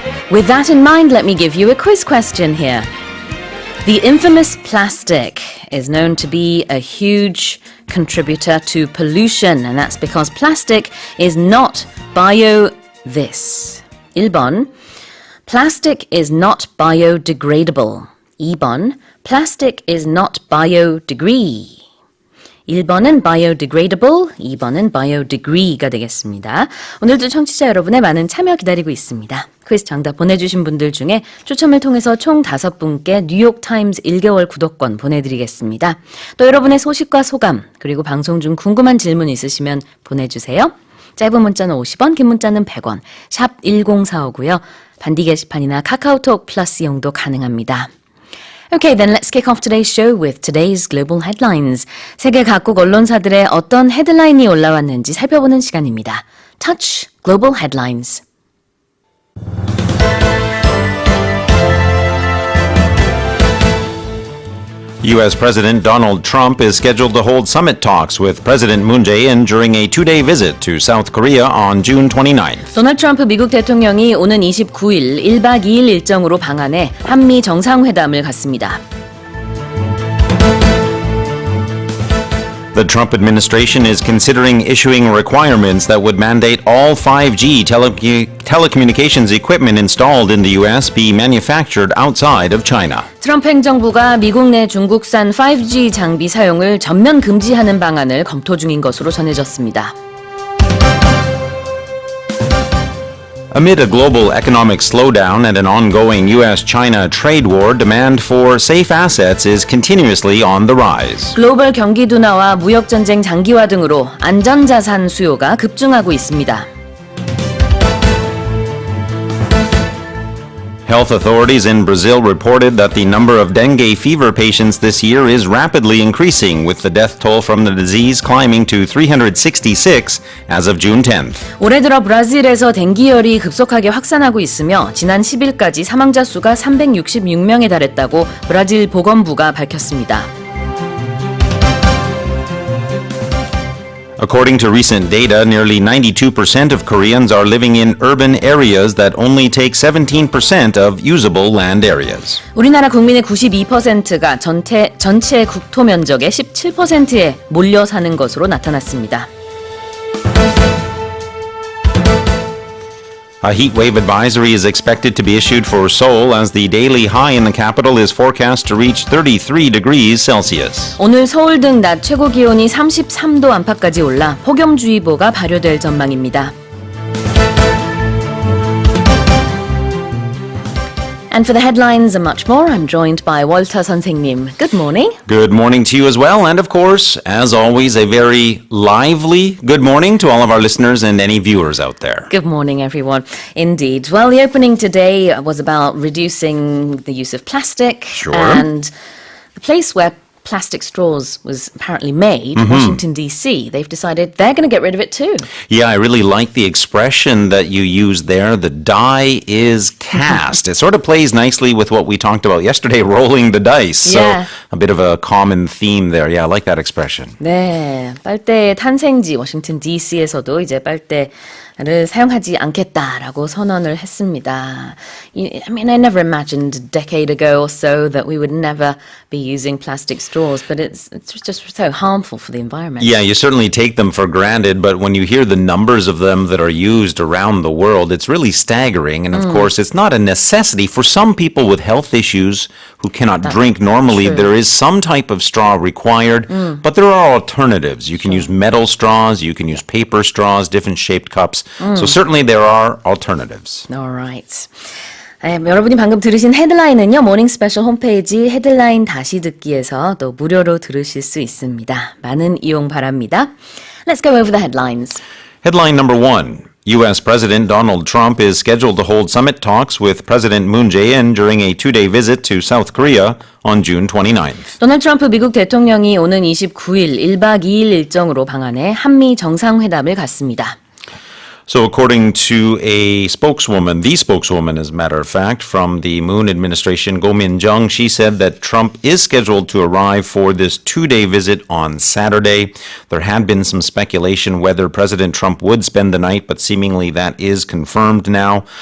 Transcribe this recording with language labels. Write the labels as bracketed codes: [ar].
[en] With that in mind, let me give you a quiz question here. The infamous plastic is known to be a huge contributor to pollution, and that's because plastic is not this. 1번, plastic is not biodegradable. 2번, plastic is not biodegree. [ko] 1번은 biodegradable, 2번은 biodegree가 되겠습니다. 오늘도 청취자 여러분의 많은 참여 기다리고 있습니다. 퀴즈 정답 보내주신 분들 중에 추첨을 통해서 총 5분께 뉴욕타임즈 1개월 구독권 보내드리겠습니다. 또 여러분의 소식과 소감, 그리고 방송 중 궁금한 질문 있으시면 보내주세요. 짧은 문자는 50원, 긴 문자는 100원, 샵 1045고요. 반디 게시판이나 카카오톡 플러스 이용도 가능합니다. [en] Okay, then let's kick off today's show with today's global headlines. [ko] 세계 각국 언론사들의 어떤 헤드라인이 올라왔는지 살펴보는 시간입니다. [en] Touch Global Headlines. U.S. President Donald Trump is scheduled to hold summit talks with President Moon Jae-in during a two-day visit to South Korea on June 29th. [ko] 도널드 트럼프 미국 대통령이 오는 29일 1박 2일 일정으로 방한해 한미 정상회담을 갖습니다. [en] The Trump administration is considering issuing requirements that would mandate all 5G telecommunications equipment installed in the U.S. be manufactured outside of China. [ko] 트럼프 행정부가 미국 내 중국산 5G 장비 사용을 전면 금지하는 방안을 검토 중인 것으로 전해졌습니다. [en] Amid a global economic slowdown and an ongoing U.S.-China trade war, demand for safe assets is continuously on the rise. [ko] 글로벌 경기 둔화와 무역 전쟁 장기화 등으로 안전자산 수요가 급증하고 있습니다. [en] Health authorities in Brazil reported that the number of dengue fever patients this year is rapidly increasing, with the death toll from the disease climbing to 366 as of June 10th. [ko] 올해 들어 브라질에서 댕기열이 급속하게 확산하고 있으며 지난 10일까지 사망자 수가 366명에 달했다고 브라질 보건부가 밝혔습니다. [en] According to recent data, nearly 92% of Koreans are living in urban areas that only take 17% of usable land areas. [ko] 우리나라 국민의 92%가 전체 국토 면적의 17%에 몰려 사는 것으로 나타났습니다. [en] A heat wave advisory is expected to be issued for Seoul as the daily high in the capital is forecast to reach 33 degrees Celsius. [ko] 오늘 서울 등 낮 최고 기온이 33도 안팎까지 올라 폭염주의보가 발효될 전망입니다. [en] And for the headlines and much more, I'm joined by 월터 선생님. Good morning. Good morning to you as well, and of course, as always, a very lively good morning to all of our listeners and any viewers out there. Good morning, everyone. Indeed. Well, the opening today was about reducing the use of plastic. Sure. And the place where plastic straws was apparently made, Washington, D.C., they've decided they're going to get rid of it too. Yeah, I really like the expression that you used there. The die is cast. It sort of plays nicely with what we talked about yesterday, rolling the dice. Yeah. So a bit of a common theme there. Yeah, I like that expression. [ko] 네, 빨대의 탄생지 워싱턴 D.C.에서도 이제 빨대 를 사용하지 않겠다라고 선언을 했습니다. [en] I mean, I never imagined a decade ago or so that we would never be using plastic straws, but it's just so harmful for the environment. Yeah, you certainly take them for granted, but when you hear the numbers of them that are used around the world, it's really staggering. And of course, it's not a necessity for some people with health issues who cannot drink normally. True. There is some type of straw required, but there are alternatives. You can use metal straws, you can use paper straws, different shaped cups. So certainly there are alternatives. All right. [ko] 여러분이 방금 들으신 헤드라인은요, 모닝 스페셜 홈페이지 헤드라인 다시 듣기에서 또 무료로 들으실 수 있습니다. 많은 이용 바랍니다. [en] Let's go over the headlines. Headline number 1. U.S. President Donald Trump is scheduled to hold summit talks with President Moon Jae-in during a two-day visit to South Korea on June 29th. [ko] 도널드 트럼프 미국 대통령이 오는 29일 1박 2일 일정으로 방한해 한미 정상회담을 갖습니다. [en] So according to the spokeswoman, as a matter of fact, from the Moon administration, Go Min-jung, she said that Trump is scheduled to arrive for this two-day visit on Saturday. There had been some speculation whether President Trump would spend the night, but seemingly that is confirmed now.